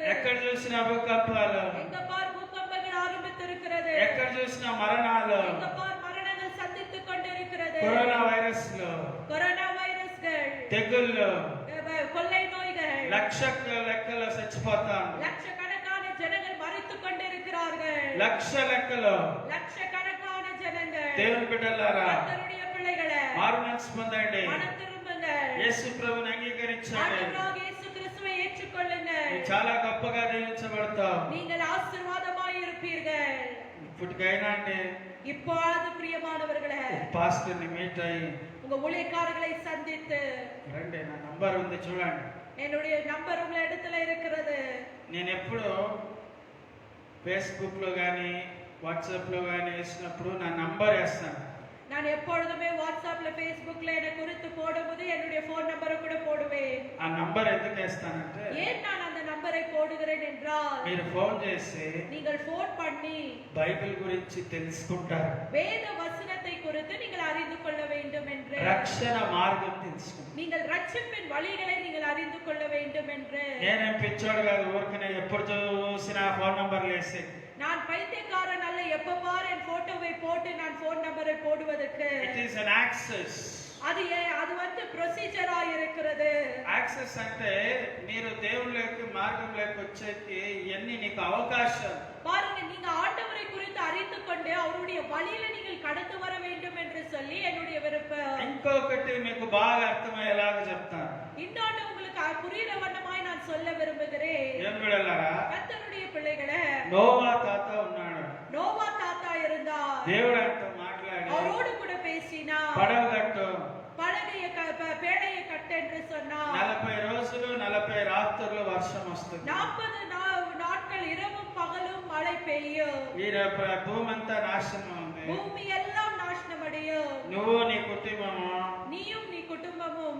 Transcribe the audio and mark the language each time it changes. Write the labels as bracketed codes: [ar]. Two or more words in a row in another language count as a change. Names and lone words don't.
[te] ఎక్కడ చూసినా భూకంపాలు, [ta] எங்க பார் பூகம்பங்கள் ஆரம்பித்திருக்கிறது. [te] ఎక్కడ చూసినా మరణాలు, [ta] எங்க பார் மரணங்கள் சந்தித்துக் கொண்டிருக்கிறது. [te] కరోనా వైరస్లు, [ta] கொரோனா வைரஸ்கள், [te] తెగుళ్ళు, [ta] கொள்ளை நோய்கள், [te] లెక్కలో చచ్చిపోతాం. [ta] லட்சக்கணக்கான ஜனங்கள் மரித்துக் கொண்டிருக்கிறார்கள். [te] లెక్కలో [ta] லட்சக்கணக்கான ஜனங்கள். [te] దేవుని బిడ్డలారా, [ta] கர்த்தருடைய பிள்ளைகளே, [te] మారు మనసు పొందండి. [ta] மனம் திரும்புங்கள். [te] యేసు ప్రభువుని అంగీకరించండి. [ta] ஆண்டவராகிய இயேசு கிறிஸ்துவை ஏற்றுக்கொள்ளுங்கள். [te] నువ్వు చాలా గొప్పగా దీవించబడతావు. [ta] நீங்கள் ஆசீர்வாதமாய் இருப்பீர்கள். [te] ఇప్పటికైనా అండి [ta] இப்பொழுது பிரியமானவர்களே, [te] పాస్టర్ని మీట్ అయ్యి [ta] உங்க ஊழியக்காரர்களை சந்தித்து [te] రండి, నా నంబర్ ఉంది చూడండి. [ta] என்னுடைய நம்பர் உங்க இடத்துல இருக்கிறது. [te] నేను ఎప్పుడు ఫేస్బుక్లో కానీ వాట్సాప్లో కానీ వేసినప్పుడు నా నంబర్ వేస్తాను. [ta] நான் எப்பொழுதுமே வாட்ஸ்அப்ல ஃபேஸ்புக்ல என்ன குறித்து போடும்போது என்னுடைய [en] phone number [ta] கூட போடுவேன். [te] ఆ నంబర్ ఎందుకు వేస్తానంటే, [ta] ஏன் நான் அந்த நம்பரை போடுகிறேன் என்றால், [te] మీరు ఫోన్ చేసి [ta] நீங்கள் ஃபோன் பண்ணி [te] బైబిల్ గురించి తెలుసుకుంటారు. [ta] வேத வசனத்தை குறித்து நீங்கள் அறிந்து கொள்ள வேண்டும் என்று, [te] రక్షణ మార్గం తెలుసుకుంటారు. [ta] நீங்கள் ரட்சிப்பின் வழிகளை நீங்கள் அறிந்து கொள்ள வேண்டும் என்று. [te] నేనేం పిచ్చోడు కాదు, ఊరికనే ఎప్పుడు చూసినా [en] phone numbers [te] వేసి. [ta] நான் பைத்தியக்காரன் அல்ல, எப்ப பாரு என் போட்டோவை போட்டு நான் [en] phone number [ta] போடுவதற்கு. [en] It is an access. [ta] அது வந்து ப்ரொசீஜரா இருக்கிறது. [te] యాక్సెస్ అంటే మీరు దేవుళ్ళకి మార్గంలోకి వచ్చేకి ఇవన్నీ నీకు అవకాశం. [ta] பாருங்க, நீங்க ஆண்டவரை குறித்து அறிந்து கொண்டு அவருடைய வழியில நீங்கள் கடந்து வர வேண்டும் என்று சொல்லி என்னுடைய விருப்பம். [te] ఇంకొకటి మీకు బాగా అర్థమయ్యేలాగా చెప్తాను. [ta] இன்னொன்று உங்களுக்கு புரியுற வண்ணமாய் நான் சொல்ல விரும்புகிறேன். [te] ఏం బిడ్డలారా, [ta] கர்த்தருடைய பிள்ளைகளே, [te] నోవా తాత ఉన్నాడు. [ta] நோவா தாத்தா இருந்தார். [te] దేవుడు ఆయనతో మాట్లాడి [ta] அவரோடு கூட பேசினார். [te] పడవ కట్టు, [ta] பேழையை கட்டு என்று சொன்னார். [te] 40 రోజులు 40 రాత్రులు వర్షం వస్తుంది. [ta] 40 நாட்கள் இரவும் பகலும் மழை பெய்யும். [te] ఈ భూమంతా నాశనం ఉంది. [ta] பூமி எல்லாம் நாசனமடையும். [te] నువ్వు నీ కుటుంబము [ta] நீயும் நீ குடும்பமும்